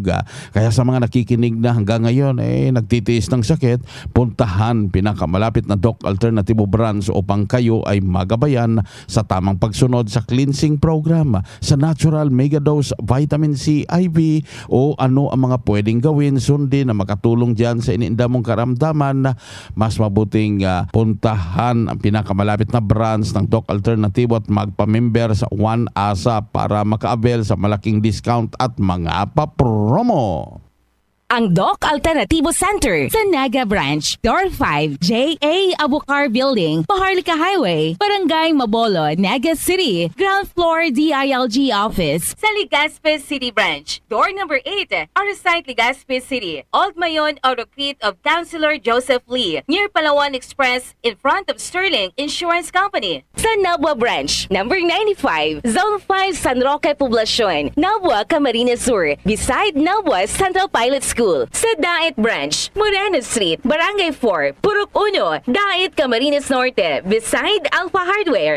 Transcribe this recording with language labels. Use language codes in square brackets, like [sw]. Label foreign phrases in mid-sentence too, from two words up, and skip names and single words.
[tl] Kaya sa mga nakikinig na hanggang ngayon nagtitiis ng sakit, puntahan pinakamalapit na Doc Alternativo branch upang kayo ay magabayan sa tamang pagsunod sa [en] cleansing program, [tl] sa [en] natural megadose vitamin C IV [tl] o ano ang mga pwedeng gawin, sundin na makatulong dyan sa iniinda mong karamdaman. Mas mabuting puntahan ang pinakamalapit na branch ng Doc Alternativo at magpamember sa One Asa para makaabel sa malaking discount at mga pa-promo. Ang Doc Alternativo Center sa Naga Branch, Door 5, J.A. Abucar Building, Paharlika Highway, Barangay Mabolo, Naga City, Ground Floor DILG Office. Sa Legazpi City Branch, Door number 8, Arsite Legazpi City, Old Mayon Autocrete of Councilor Joseph Lee, near Palawan Express, [en] in front of [tl] Sterling Insurance Company. Sa Nabua Branch, number 95, Zone 5, San Roque Poblacion, Nabua, Camarines Sur, beside Nabua Central Pilot School. Sa Dait Branch, Moreno Street, Barangay 4, Purok 1, Dait, Camarines Norte, beside Alpha Hardware.